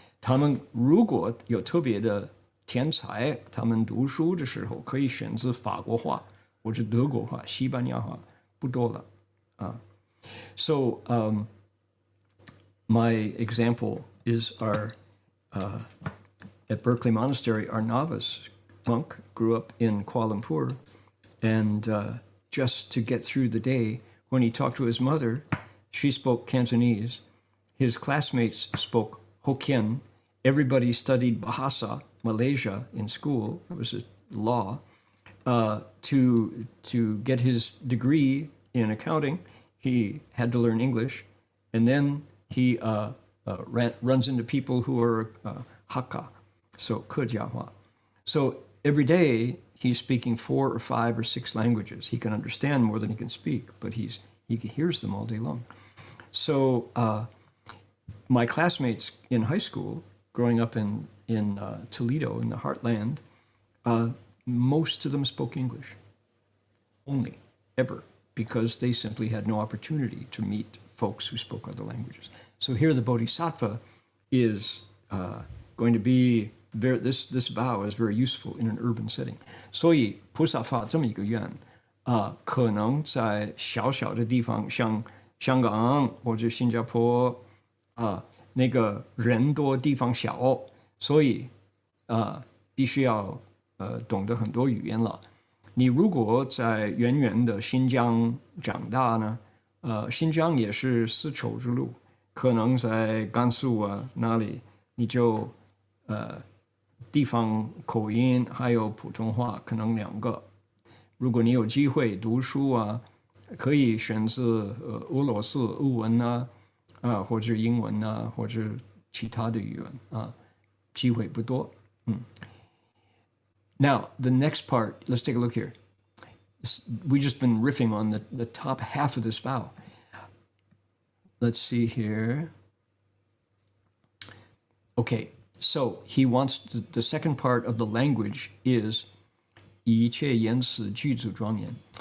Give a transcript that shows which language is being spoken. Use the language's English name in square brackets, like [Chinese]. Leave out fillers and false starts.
[Chinese] 他们如果有特别的天才，他们读书的时候可以选择法国话或者德国话、西班牙话，不多了 [English] So my example is at Berkeley Monastery, our novice monk grew up in Kuala Lumpur. And just to get through the day, when he talked to his mother, she spoke Cantonese. His classmates spoke Hokkien. Everybody studied Bahasa, Malaysia, in school. It was a law. To get his degree in accounting, he had to learn English. And then he runs into people who are Hakka, so 客家话. So every day, he's speaking 4 or 5 or 6 languages. He can understand more than he can speak, but he hears them all day long. So my classmates in high school, growing up in Toledo, in the heartland, most of them spoke English, only, ever, because they simply had no opportunity to meet folks who spoke other languages. So here the Bodhisattva is going to be this vow is very useful in an urban setting. [Chinese] 所以菩萨发这么一个愿可能在小小的地方，像香港或者新加坡那个人多地方小，所以必须要懂得很多语言了。你如果在远远的新疆长大呢，新疆也是丝绸之路，可能在甘肃啊那里，你就地方口音还有普通话可能两个。如果你有机会读书啊，可以选择俄罗斯俄文啊，或者英文啊，或者其他的语言啊，机会不多。 [English] Now, the next part, let's take a look here. We've just been riffing on the top half of this vow. Let's see here. Okay, so he wants the second part of the language is [Chinese] 一切言辞具足庄严.